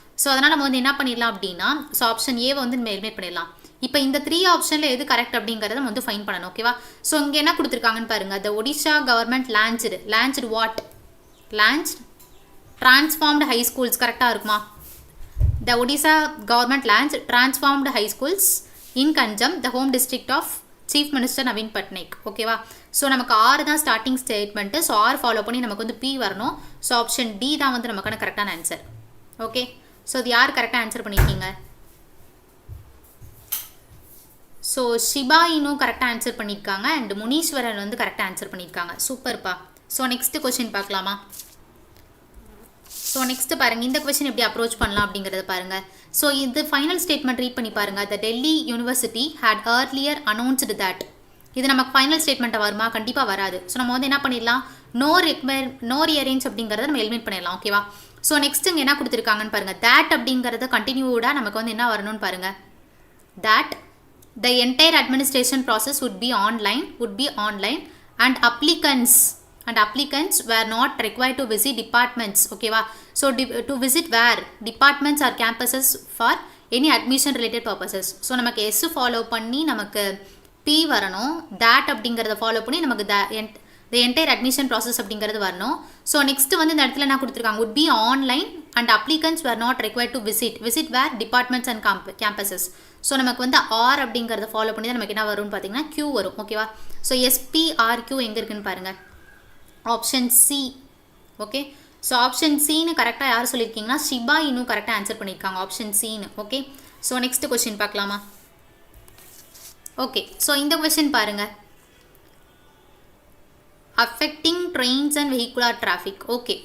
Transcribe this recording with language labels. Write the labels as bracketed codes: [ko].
[ta] So அதனால் நம்ம வந்து என்ன பண்ணிடலாம் அப்படின்னா, ஸோ ஆப்ஷன் ஏவை வந்து நம்ம எலிமினேட் பண்ணிடலாம். இப்போ இந்த 3 ஆப்ஷனில் எது கரெக்ட் அப்படிங்கிறத நம்ம வந்து ஃபைன் பண்ணணும் ஓகேவா. ஸோ இங்கே என்ன கொடுத்துருக்காங்கன்னு பாருங்கள், [en] the Odisha government launched what, launch transformed high schools [ta] கரெக்டாக இருக்குமா. [en] The Odisha government launched transformed high schools in conjunction the home district of Chief Minister Naveen Patnaik ஓகேவா. [ta] ஸோ நமக்கு ஆர் தான் starting statement. So R follow பண்ணி நமக்கு வந்து B வரணும். So option D தான் வந்து நமக்கான கரெக்டான ஆன்சர் ஓகே. ஸோ இது யார் கரெக்டாக ஆன்சர் பண்ணியிருக்கீங்க. ஸோ ஷிபா இன்னும் கரெக்டாக ஆன்சர் பண்ணியிருக்காங்க அண்ட் முனீஸ்வரன் வந்து கரெக்டாக ஆன்சர் பண்ணியிருக்காங்க, சூப்பர்ப்பா. ஸோ நெக்ஸ்ட் கொஸ்டின் பார்க்கலாமா. ஸோ நெக்ஸ்ட் பாருங்கள், இந்த கொஸ்டின் எப்படி அப்ரோச் பண்ணலாம் அப்படிங்கிறத பாருங்கள். ஸோ இது ஃபைனல் ஸ்டேட்மெண்ட் ரீட் பண்ணி பாருங்கள். [en] the Delhi university had earlier announced that, [ta] இது நமக்கு ஃபைனல் ஸ்டேட்மெண்ட்டை வருமா, கண்டிப்பாக வராது. ஸோ நம்ம வந்து என்ன பண்ணிடலாம், நோ ரீஅரேஞ்ச் அப்படிங்கிறத நம்ம எலிமினேட் பண்ணிடலாம் ஓகேவா. ஸோ நெக்ஸ்ட் இங்கே என்ன கொடுத்துருக்காங்கன்னு பாருங்கள், தேட் அப்படிங்கிறத கண்டினியூடாக நமக்கு வந்து என்ன வரணும்னு பாருங்கள். [en] That the entire administration process would be online and applicants were not required to visit departments ஓகேவா. So to visit where departments or campuses for any admission related purposes. [ta] So நமக்கு எஸ் ஃபாலோ பண்ணி நமக்கு B வரணும், that அப்படிங்கிறத follow பண்ணி நமக்கு [en] the entire admission process [ta] அப்படிங்கிறது வரணும். ஸோ நெக்ஸ்ட் வந்து இந்த இடத்துல என்ன கொடுத்துருக்காங்க, [en] would be online and applicants were not required to visit where departments and campuses. [ta] So நமக்கு வந்து ஆர் அப்படிங்கிறத ஃபாலோ பண்ணி தான் நமக்கு என்ன வரும்னு பார்த்தீங்கன்னா கியூ வரும் ஓகேவா. ஸோ எஸ்பிஆர்கியூ எங்கே இருக்குன்னு பாருங்கள், option C okay. So option சின்னு கரெக்டாக யார் சொல்லியிருக்கீங்கன்னா ஷிபா இன்னும் கரெக்டாக ஆன்சர் பண்ணியிருக்காங்க, ஆப்ஷன் சின்னு ஓகே. ஸோ நெக்ஸ்ட் கொஸ்டின் பார்க்கலாமா. ஓகே, ஸோ இந்த கொஸ்டின் பாருங்கள், [en] affecting trains and vehicular traffic [ta] okay.